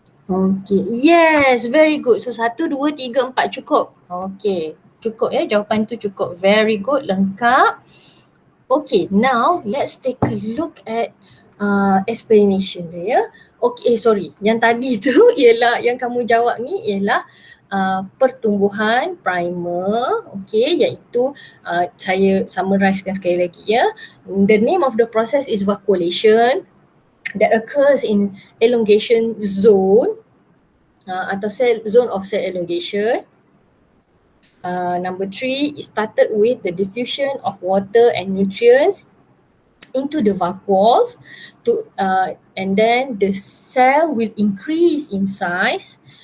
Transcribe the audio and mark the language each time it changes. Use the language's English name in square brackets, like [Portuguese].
[English] Okey, yes, very good. So 1, 2, 3, 4 cukup. [Malay] Okey, cukup ya, jawapan tu cukup. [English] Very good, [Malay] lengkap. [English] Okay, now let's take a look at explanation dia ya. Okay, sorry. [Malay] Yang tadi tu ialah, yang kamu jawab ni ialah pertumbuhan primer. Okay, iaitu saya summarizekan sekali lagi ya. [English] The name of the process is vacuolation that occurs in elongation zone atau zone of cell elongation. Number 3, it started with the diffusion of water and nutrients into the vacuole and then the cell will increase in size.